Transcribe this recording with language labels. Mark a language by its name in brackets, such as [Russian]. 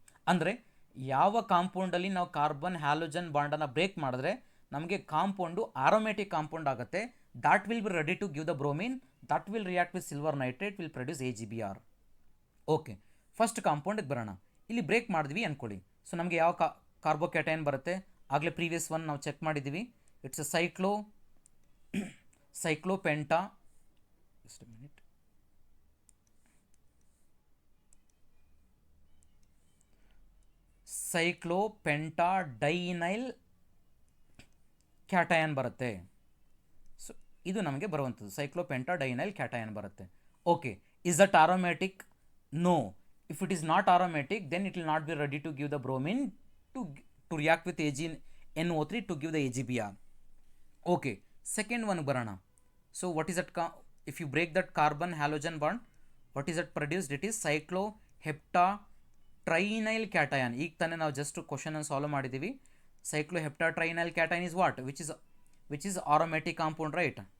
[Kannada] ಅಂದರೆ ಯಾವ ಕಾಂಪೌಂಡಲ್ಲಿ ನಾವು ಕಾರ್ಬನ್ ಹ್ಯಾಲೋಜನ್ ಬಾಂಡನ್ನು ಬ್ರೇಕ್ ಮಾಡಿದ್ರೆ ನಮಗೆ ಕಾಂಪೌಂಡು ಆರೋಮ್ಯಾಟಿಕ್ ಕಾಂಪೌಂಡ್ ಆಗುತ್ತೆ. [English] That will be ready to give the bromine, that will react with silver nitrate, will produce AgBr. [Kannada] Okay, first ಕಾಂಪೌಂಡಿಗೆ ಬರೋಣ. ಇಲ್ಲಿ ಬ್ರೇಕ್ ಮಾಡಿದ್ವಿ ಅಂದ್ಕೊಳ್ಳಿ. ಸೊ ನಮಗೆ ಯಾವ ಕಾರ್ಬೋಕ್ಯಾಟಯನ್ ಬರುತ್ತೆ, ಆಗಲೇ ಪ್ರೀವಿಯಸ್ ಒನ್ ನಾವು ಚೆಕ್ ಮಾಡಿದ್ದೀವಿ. [English] it's a cyclopenta, just a minute, cyclopentadienyl cation [Kannada] ಬರುತ್ತೆ. ಸೊ ಇದು ನಮಗೆ ಬರುವಂಥದ್ದು cyclopentadienyl cation ಬರುತ್ತೆ. [English] Okay, is that aromatic? No. If it is not aromatic, then it will not be ready to give the bromine to react with NO3 to give the AgBr. Okay, second one [Kannada] ಬರೋಣ. [English] So what is that? If you break that carbon halogen bond, what is that produced? It is cycloheptatrienal cation. [Kannada] ಈಗ ತಾನೇ ನಾವು just question ಅನ್ನು solve ಮಾಡಿದ್ದೀವಿ. [English] cycloheptatrienal cation is what? Which is aromatic compound, right?